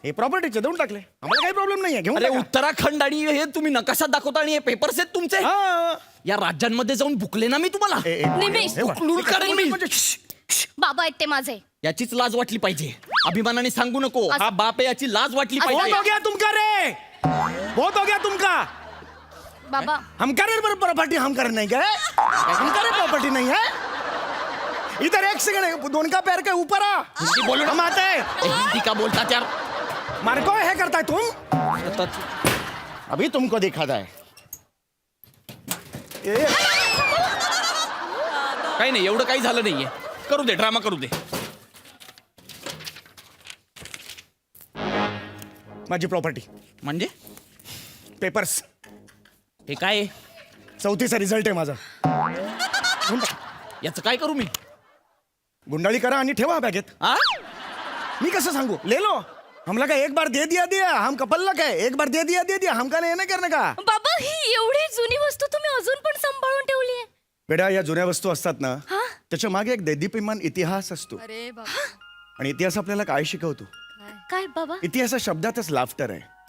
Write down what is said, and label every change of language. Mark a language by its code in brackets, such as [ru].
[mr] हे प्रॉपर्टीचे, देऊन टाकले. आम्हाला काही प्रॉब्लेम नाहीये, घेऊन अरे टाका. उत्तराखंड आणि हे तुम्ही नकाशात दाखवता आणि हे पेपर्स आहेत तुमचे? हा. या राज्यांमध्ये जाऊन बुकले ना मी तुम्हाला. निमिष, हे बघ. उकलून काढेन मी. बाबा आहेत ते माझे. याचीच लाज वाटली पाहिजे. अभिमानाने सांगू नको. हा बाप आहे, याची लाज वाटली [hi] बहुत हो [mr] पाहिजे. [hi] गया तुमका रे, बहुत हो गया तुमका. [mr] बाबा [hi] हमका प्रॉपर्टी हमका नहीं क्या है? हमका प्रॉपर्टी नहीं है. इधर एक सेकंड, 2 का पैर के ऊपर आ. हिंदी बोलो ना. हम आते हैं. [mr] हिंदी का बोलतात यार. [hi] मार को है करता है तुम. अभी तुमको दिखाता है. [mr] काही नाही, एवढं काही झालं नाहीये. करू दे, ड्रामा करू दे. माझी प्रॉपर्टी, म्हणजे पेपर्स. हे काय आहे? 34चा रिझल्ट आहे माझा. याचं काय करू मी? गुंडाळी करा आणि ठेवा बॅगेत. हा? मी कसं सांगू? [hi] ले लो. हमला का एक बार दे दिया हम कपल्लक है. एक बार दे दिया हमका नाही करणे का. [mr] बाबा ही एवढी जुनी वस्तू तुम्ही अजून पण सांभाळून ठेवली आहे. बेटा, या जुन्या वस्तू असतात ना, त्याच्या मागे एक दैदीप्यमान इतिहास असतो. अरे बाबा. आणि इतिहास आपल्याला काय शिकवतो? काय बाबा? इतिहास हा शब्दातच लाफ्टर आहे.